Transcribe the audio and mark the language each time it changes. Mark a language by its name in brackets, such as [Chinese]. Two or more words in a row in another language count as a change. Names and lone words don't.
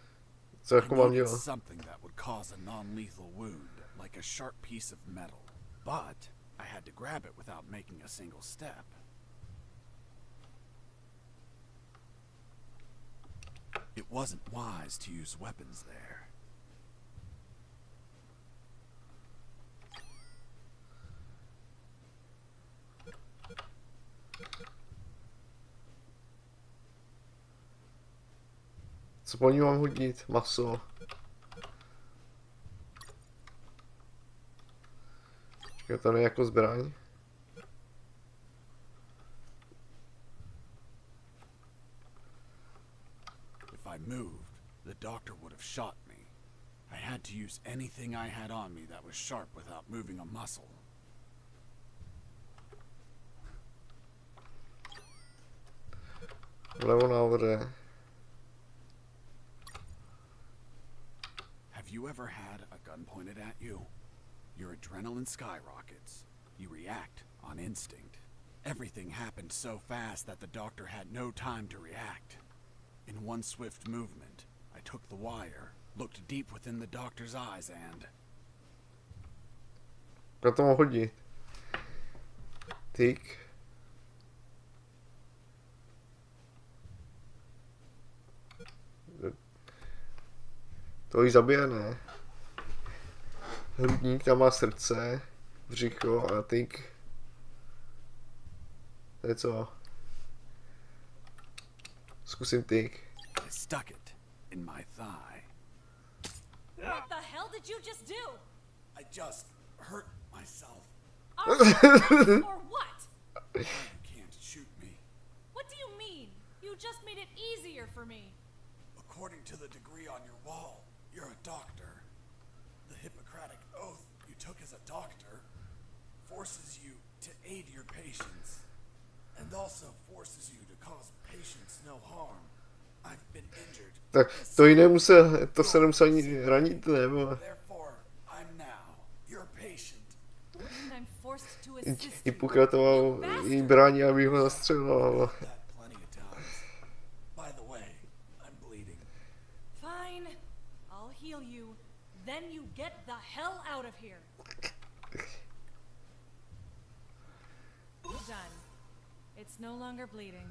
[English] I needed something that would cause a non-lethal wound, like a sharp piece of metal. But I had to grab it without making a single step. It wasn't wise to use weapons there. [Czech] Co po ní mám hodit? Maso. Čekaj, to není jako zbraň. [English] If I moved, the doctor would have shot me. I had to use anything I had on me that was sharp without moving a muscle. [Czech] Vlevo nahoře. [English] Have you ever had a gun pointed at you? Your adrenaline skyrockets. You react on instinct. Everything happened so fast that the doctor had no time to react. In one swift movement, I took the wire, looked deep within the doctor's eyes, and... [Czech] Na to mám hodit. Tyk. To jí zabije, ne? Hrudník, tam má srdce, břicho a tyk. To je co? Zkusím tyk. [English] I stuck it in my thigh. What the hell did you just do? I just hurt myself. Or what? You can't shoot me. What do you mean? You just made it easier for me. According to the degree on your wall, you're a doctor. The Hippocratic oath you took as a doctor forces you to aid your patients, and also forces you to cause patients no harm. I've been injured. [Czech] Tak to jí nemusel, to se nemusel ani ranit, nebo? [English] Therefore, I'm now your patient. And I'm forced to assist you. [Czech] Hippokratová jí brání, aby ho zastřelila. [English] That plenty of times. By the way, I'm bleeding. Fine. I'll heal you. Then you get the hell out of here. Done. It's no longer bleeding.